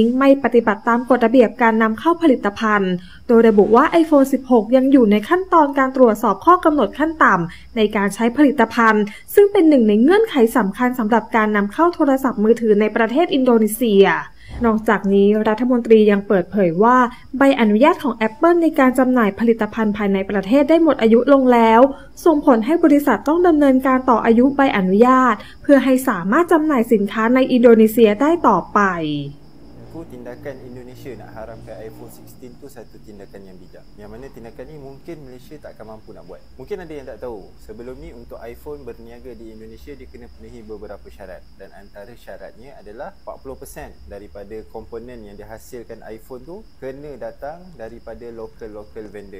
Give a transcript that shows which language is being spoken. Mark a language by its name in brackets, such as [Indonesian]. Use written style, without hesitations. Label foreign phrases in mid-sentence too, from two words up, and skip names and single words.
[Thai] ไม่ปฏิบัติตามกฎระเบียบการนำเข้าผลิตภัณฑ์โดยระบุว่า iPhone 16 ยังอยู่ในขั้นตอนการตรวจสอบข้อกำหนดขั้นต่ำในการใช้ผลิตภัณฑ์ซึ่งเป็นหนึ่งในเงื่อนไขสำคัญสำหรับการนำเข้าโทรศัพท์มือถือในประเทศอินโดนีเซียนอกจากนี้รัฐมนตรียังเปิดเผยว่าใบอนุญาตของ Apple ในการจำหน่ายผลิตภัณฑ์ภายในประเทศได้หมดอายุลงแล้วส่งผลให้บริษัทต้องดำเนินการต่ออายุใบอนุญาตเพื่อให้สามารถจำหน่ายสินค้าในอินโดนีเซียได้ต่อไป [Malay] Tindakan Indonesia nak haramkan iPhone 16 tu satu tindakan yang bijak. Yang mana tindakan ni mungkin Malaysia tak akan mampu nak buat. Mungkin ada yang tak tahu. Sebelum ni untuk iPhone berniaga di Indonesia dia kena penuhi beberapa syarat dan antara syaratnya adalah 40% daripada komponen yang dihasilkan iPhone tu kena datang daripada [English] local vendor.